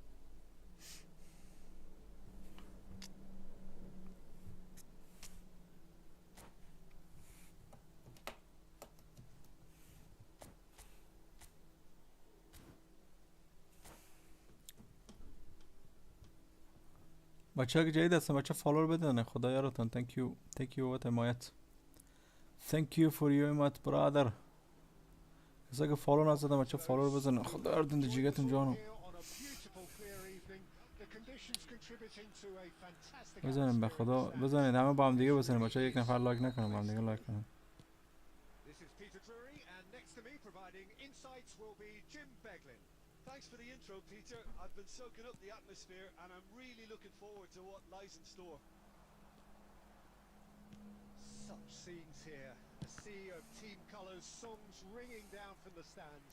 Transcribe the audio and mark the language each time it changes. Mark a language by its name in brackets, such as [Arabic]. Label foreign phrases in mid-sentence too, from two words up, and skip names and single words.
[Persian] بچه که جدید هستن بچه فالو رو بدن خدا یارتان [English] thank you [Persian] بابت حمایت [English] thank you for your [Persian] حمایت brother کسایی که فالو نزدن بچه فالو رو بزنن خدا یارتون در جیگتون جانم بزنیم به خدا بزنید همه با هم دیگه بزنیم بچه یک نفر لایک نکنم با هم دیگه لایک کنم [English] Thanks for the intro, Peter. I've been soaking up the atmosphere and I'm really looking forward to what lies in store. Such scenes here. A sea of team colours, songs ringing down from the stands.